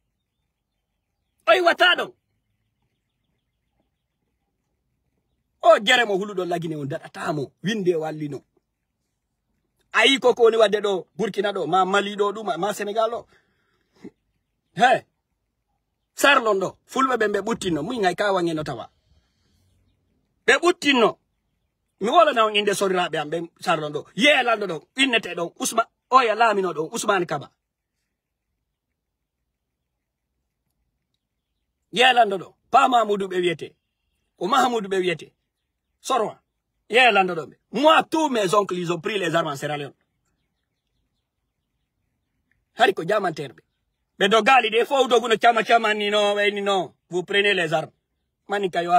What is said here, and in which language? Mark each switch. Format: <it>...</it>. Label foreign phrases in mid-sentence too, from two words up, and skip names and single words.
<ff>o jere mo huluɗo lagine o daɗatamo winde wallino ayi ko woni wadde ɗo Burkina ɗo ma Mali ɗo ɗum ma Sénégal ɗo he sarlon ɗo fulɓe ɓe ɓuttinno muy ngay ka wangeno tawa ɓe ɓuttinno mi wolana on inde soriraɓe am ɓe sarlon ɗo yeelanɗo ɗo innete ɗon oya laamino ɗon Ousmane Kaba yeelanɗo ɗo pa Mamoudou ɓe wiyete ko Mahamoudou ɓe wiyete Sorwa</ff> <fr>moi, tous mes oncles, ils ont pris les armes en Sierra Leone.</fr> <ff>Hariko Diamant Terbe.</ff> <fr>Mais Dogali, des fois, vous prenez les armes. Manika Yoaro.</fr>